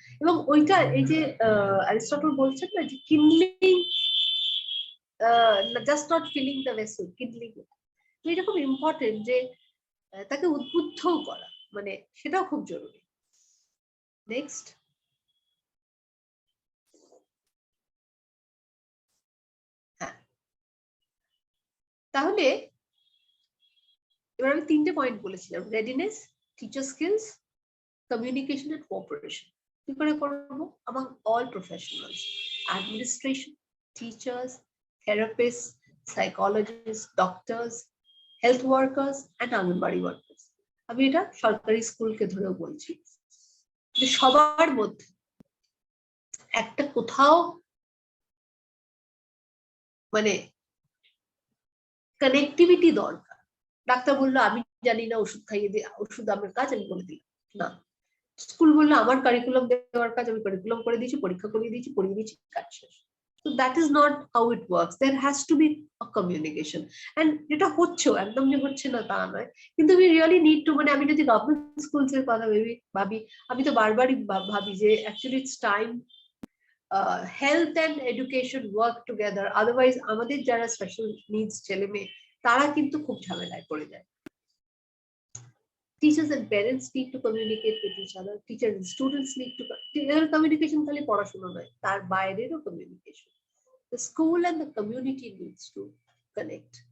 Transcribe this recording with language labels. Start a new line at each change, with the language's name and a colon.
Bangla: এবং ওইটা এই যে অ্যারিস্টটল বলছেন না যে কিনলিং,
English: just not filling the vessel,
Bangla: কিনলিং, এটা খুব ইম্পর্টেন্ট যে তাকে উদ্বুদ্ধ করা, মানে সেটাও খুব জরুরি। নেক্সট। হ্যাঁ, তাহলে এবার আমি 3টে পয়েন্ট বলেছিলাম, readiness, teacher skills
English: communication and cooperation.
Bangla: কি করে করব?
English: Among all professionals, administration, teachers, therapists, psychologists, doctors, health workers and anganwadi workers.
Bangla: আমি এটা সরকারি স্কুলকে ধরেও বলছি যে সবার মধ্যে একটা কোথাও মানে কানেক্টিভিটি দরকার। ডাক্তার বললো আমি জানি না, ওষুধ খাইয়ে দিয়ে ওষুধ আমার কাজ আমি করে দিলাম না, স্কুল বললো আমার কারিকুলাম দেওয়ার কাজ আমি কারিকুলাম করে দিয়েছি, পরীক্ষা করিয়ে দিয়েছি, পড়িয়ে দিয়েছি, কাজ শেষ।
English: So that is not how it works. There has to be a communication.
Bangla: And যেটা হচ্ছেও, একদম যে হচ্ছে না তা নয়, কিন্তু
English: we really need to,
Bangla: মানে আমি যদি গভর্নমেন্ট স্কুলস এর কথা ভাবি, আমি তো বারবারই ভাবি যে
English: actually it's time health and education work together.
Bangla: Otherwise আমাদের যারা স্পেশাল নিডস ছেলে মেয়ে তারা কিন্তু খুব ঝামেলায় পড়ে যায়।
English: Teachers and parents need to communicate with each other. Teachers and students need to communication
Bangla: খালি পড়াশোনা নয়, তার বাইরেরও
English: communication. The school and the community needs to connect.